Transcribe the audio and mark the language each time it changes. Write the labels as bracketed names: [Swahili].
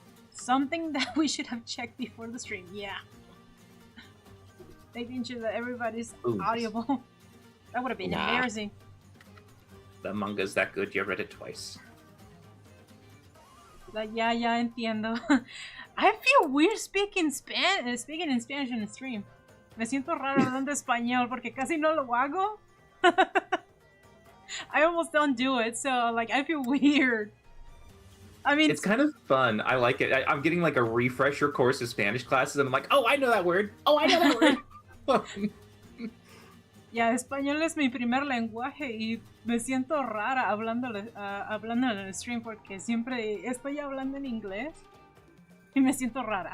[English] Something that we should have checked before the stream. Yeah. Making sure that everybody's audible. That would have been embarrassing. The manga's that good, you read it twice. [Spanish] Like, ya entiendo. [English] I feel weird speaking in Spanish in the stream. [Spanish] Me siento raro hablando español porque casi no lo hago. [English] I almost don't do it, so like I feel weird. I mean, it's kind of fun. I like it. I'm getting like a refresher course of Spanish classes, and I'm like, oh, I know that word. Oh, I know that word. [Spanish] Ya, español es mi primer lenguaje y me siento rara hablando en el stream porque siempre estoy hablando en inglés y me siento rara.